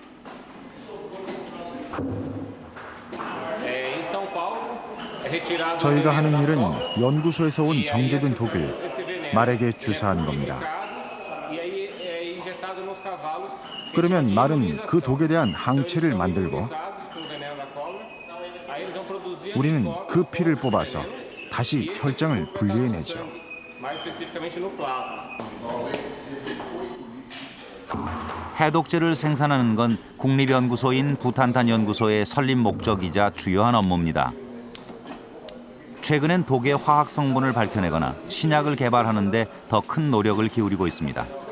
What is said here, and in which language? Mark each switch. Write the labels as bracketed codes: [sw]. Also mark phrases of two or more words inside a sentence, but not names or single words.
[ko] 저희가 하는 일은 연구소에서 온 정제된 독을 말에게 주사하는 겁니다. 그러면 말은 그 독에 대한 항체를 만들고 우리는 그 피를 뽑아서 다시 혈장을 분리해내죠. [pt] mais especificamente no plasma. [ko] 해독제를 생산하는 건 국립연구소인 부탄탄 연구소의 설립 목적이자 주요한 업무입니다. 최근엔 독의 화학 성분을 밝혀내거나 신약을 개발하는 데 더 큰 노력을 기울이고 있습니다.